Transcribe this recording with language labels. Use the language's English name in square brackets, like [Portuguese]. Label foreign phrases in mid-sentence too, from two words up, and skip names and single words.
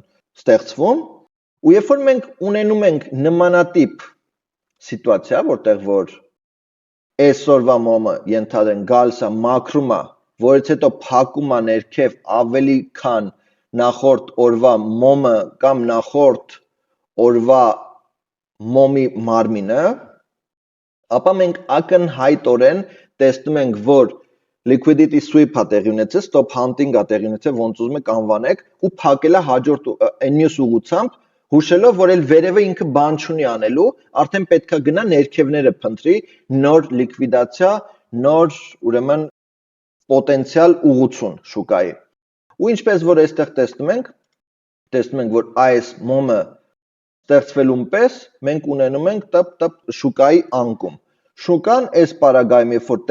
[Armenian] ստեղծվում, ու երբ որ մենք ունենում ենք նմանատիպ սիտուացիա, որտեղ որ այսօրվա մոմը ենթադրենք գալիս է մաքրում է, որից հետո փակում է ներքև ավելի քան նախորդ օրվա մոմը կամ նախորդ օրվա մոմի մարմինը, ապա մենք ակնհայտորեն տեսնում ենք, որ [English] liquidity sweep- [Armenian] ը տեղի ունեցել, [English] stop hunting- [Armenian] ը տեղի ունեցել, ոնց ուզում եք անվանեք, ու փակել է հաջորդ մյուս ուղղությամբ, հուշելով, որ էլ վերևը ինքը բան չունի անելու, արդեն պետքա գնա ներքևները փնտրի, նոր լիկվիդացիա, նոր ուրեմն պոտենցիալ ուղղություն շուկայի։ Ու ինչպես որ այստեղ տեսնում ենք, որ այս մոմը ստեղծվելուն պես մենք ունենում ենք տպ շուկայի անկում։ Շուկան այս պարագայում երբ որ